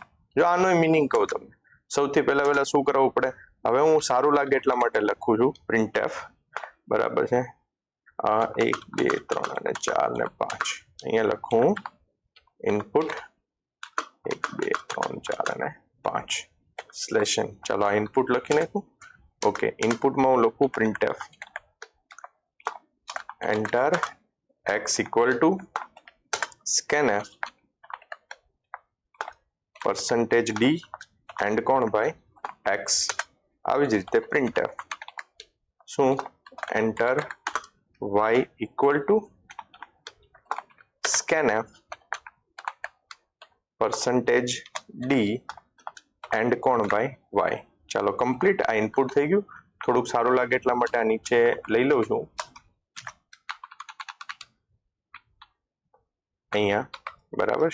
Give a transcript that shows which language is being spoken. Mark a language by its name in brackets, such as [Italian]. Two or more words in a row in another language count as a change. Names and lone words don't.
[Gujarati] જો આનો મિનિંગ કહું તમને, સૌથી પહેલા શું કરવું પડે, હવે હું સારું લાગે એટલા માટે લખું છું printf, બરાબર છે. 1 2 3 અને 4 ને 5 અહીંયા લખું ઇનપુટ 1 2 3 4 અને 5 સ્લેશન. ચાલો આ ઇનપુટ લખી નાખું. ઓકે, ઇનપુટમાં હું લખું [English] printf enter x equal to scanf %d [Gujarati] એન્ડ કોણ ભાઈ, x. આવી જ રીતે printf શું [English] enter y equal to scanf %d [Gujarati] એન્ડ કોણ ભાઈ, y. ચાલો કમ્પ્લીટ. આ ઇનપુટ થઈ ગયું. થોડુંક સારું લાગે એટલા માટે આ નીચે લઈ લઉં છું અહીંયા, બરાબર.